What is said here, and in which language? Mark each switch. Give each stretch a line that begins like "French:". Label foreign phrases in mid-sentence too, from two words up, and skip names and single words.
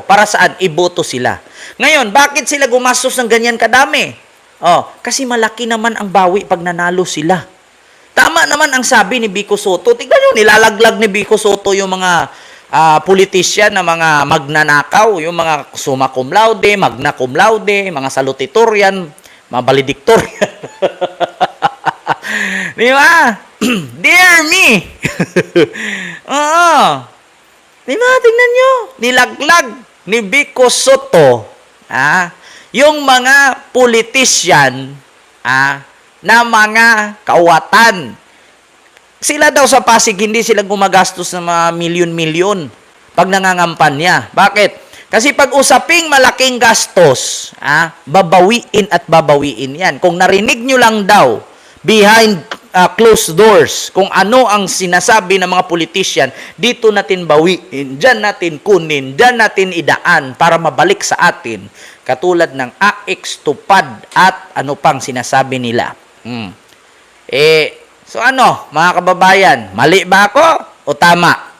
Filipino: Para saan? Iboto sila. Ngayon, bakit sila gumastos ng ganyan kadami? Kasi malaki naman ang bawi pag nanalo sila. Tama naman ang sabi ni Vico Soto. Tignan nyo, nilalaglag ni Vico Soto yung mga politician na mga magnanakaw, yung mga
Latin: summa cum laude, magna cum laude,
Filipino: mga salutatorian, mga valedictorian. Di ba?
English: Dear me!
Filipino: Oo. Di ba? Tingnan nyo. Nilaglag ni Vico Soto yung mga politician na mga kawatan. Sila daw sa Pasig, hindi sila gumagastos ng mga milyon-milyon pag nangangampanya. Bakit? Kasi pag usaping malaking gastos, babawiin at babawiin yan. Kung narinig nyo lang daw,
English: behind closed doors,
Filipino: kung ano ang sinasabi ng mga politician, dito natin bawiin, dyan natin kunin, dyan natin idaan para mabalik sa atin. Katulad ng AX, tupad, at ano pang sinasabi nila. So ano, mga kababayan, mali ba ako o tama?